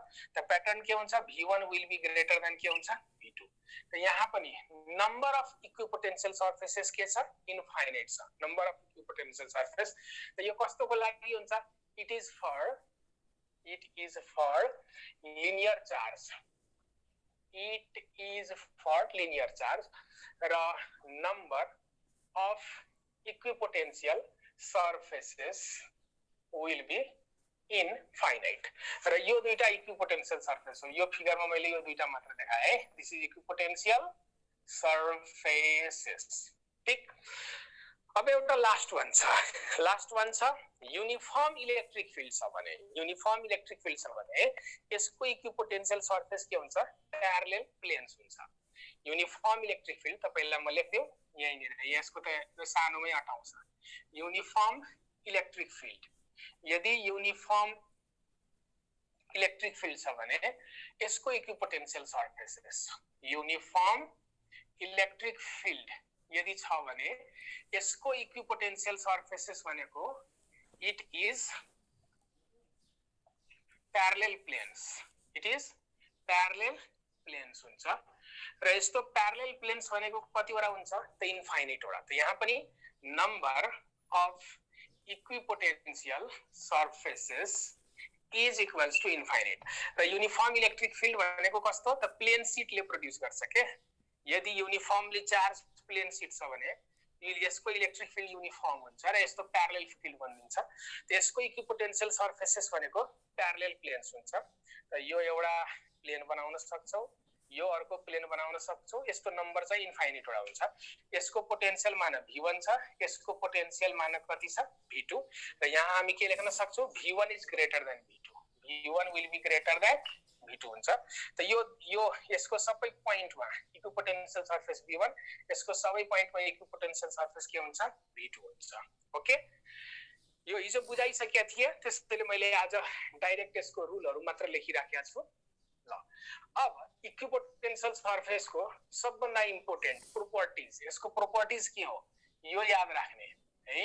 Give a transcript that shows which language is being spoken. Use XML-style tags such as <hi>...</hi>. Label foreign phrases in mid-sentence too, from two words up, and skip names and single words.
<ne>त प्याटर्न के हुन्छ,</ne> <en>V1 will be greater than</en> <ne>के हुन्छ V2। त यहाँ पनि</ne> <en>number of equipotential surfaces</en> <ne>के छ इन्फाइनाइट छ,</ne> <en>number of equipotential surface.</en> <ne>त यो कस्तोको लागि हुन्छ,</ne> <en>it is for linear charge, it is for linear charge र number of equipotential surfaces will be infinite।</en> <ne>र यो दुईटा</ne> <en>equipotential surface</en> <ne>हो, यो फिगरमा मैले यो दुईटा मात्र देखाए,</ne> <en>this is equipotential surfaces.</en> <ne>ठीक, अब एउटा</ne> <en>last one</en> <ne>छ</ne> <en>uniform electric field</en> <ne>छ भने,</ne> <en>uniform electric field</en> <ne>छ भने यसको</ne> <en>equipotential surface</en> <ne>के हुन्छ</ne> <en>parallel planes</en> <ne>हुन्छ।</ne> <en>uniform electric field</en> <ne>तपाईलाई म लेख्दिउ यहीँनिर, यसको त यो सानोमै अटाउँछ।</ne> <en>uniform electric field,</en> <ne>यदि</ne> <en>uniform electric field</en> <ne>छ भने यसको</ne> <en>equipotential surfaces, uniform electric field</en> <ne>यदि छ भने यसको</ne> <en>equipotential surfaces</en> <ne>भनेको</ne> <en>it is parallel planes, it is parallel planes</en> <ne>हुन्छ। र यस्तो</ne> <en>parallel planes</en> <ne>भनेको कतिवटा हुन्छ त इन्फाइनाइट वटा। त यहाँ पनि</ne> <en>number of equipotential surfaces is equals to infinite।</en> <ne>र</ne> <en>uniform electric field</en> <ne>भनेको कस्तो त प्लेन शीटले प्रोड्युस गर्छ के, यदि</ne> <en>uniformly charge plane sheet</en> <ne>छ भने यसको</ne> <en>electric field uniform</en> <ne>हुन्छ र यस्तो</ne> <en>parallel field</en> <ne>बनिन्छ। त्यसको</ne> <en>equipotential surfaces</en> <ne>भनेको</ne> <en>parallel planes</en> <ne>हुन्छ। र यो एउटा प्लेन बनाउन सक्छौ, यो अर्को प्लेन बनाउन सक्छौ, यस्तो नम्बर चाहिँ इन्फाइनाइट वटा हुन्छ। यसको पोटेन्शियल मान V1 छ, यसको पोटेन्शियल मान कति छ V2। र यहाँ हामी के लेख्न सक्छौ</ne> <en>V1 is greater than V2, V1 will be greater than V2</en> <ne>हुन्छ। त यो यसको सबै पोइन्टमा</ne> <en>equipotential surface</en> <ne>V1, यसको सबै पोइन्टमा</ne> <en>equipotential surface</en> <ne>के हुन्छ V2 हुन्छ। ओके, यो हिजो बुझाइसकेका थिए, त्यसैले मैले आज डाइरेक्ट यसको रुलहरु मात्र लेखिराखेको छु। ल, अब इक्विपोटेन्शियल सर्फेसको सबभन्दा</ne> <en>important properties,</en> <ne>यसको प्रोपर्टिज के हो यो याद राख्ने है।</ne>